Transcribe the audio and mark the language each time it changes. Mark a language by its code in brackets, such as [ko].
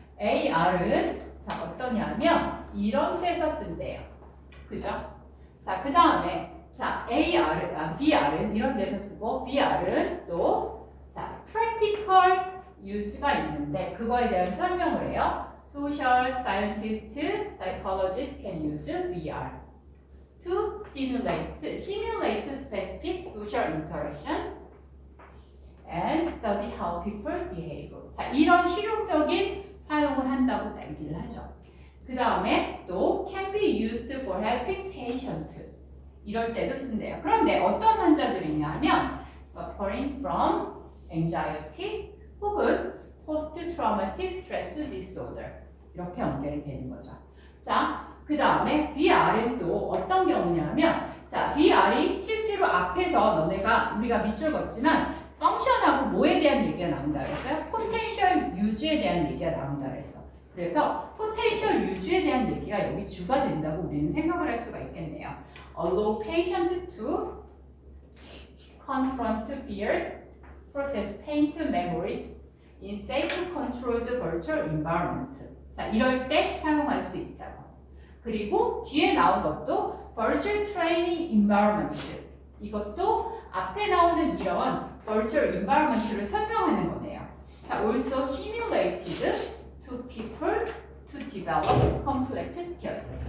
[ko] AR은 자, 어떠냐면 이런 데서 쓴대요. 그죠? 자, 그 다음에 자, VR은 이런 데서 쓰고 VR은 또 자, practical use가 있는데 그거에 대한 설명을 해요. [en] Social scientists, psychologists can use VR to simulate specific social interaction and study how people behave. [ko] 자, 이런 실용적인 사용을 한다고 얘기를 하죠. 그 다음에 또 [en] can be used for helping patient. [ko] 이럴 때도 쓴대요. 그런데 어떤 환자들이냐면 [en] suffering from anxiety [ko] 혹은 post-traumatic stress disorder 이렇게 연결이 되는 거죠. 자, 그 다음에 VR은 또 어떤 경우냐면 자, VR이 실제로 앞에서 우리가 밑줄 걷지만 펑션하고 뭐에 대한 얘기가 나온다 그랬어요? 포텐셜 유즈에 대한 얘기가 나온다 그랬어. 그래서 포텐셜 유즈에 대한 얘기가 여기 주가 된다고 우리는 생각을 할 수가 있겠네요. [en] Allow patient to confront fears, process painful memories in safe controlled virtual environment. [ko] 자, 이럴 때 사용할 수 있다고. 그리고 뒤에 나온 것도 [en] virtual training environment. [ko] 이것도 앞에 나오는 이런 virtual environment를 설명하는 거네요. [en] 자, also simulated to people to develop complex skill.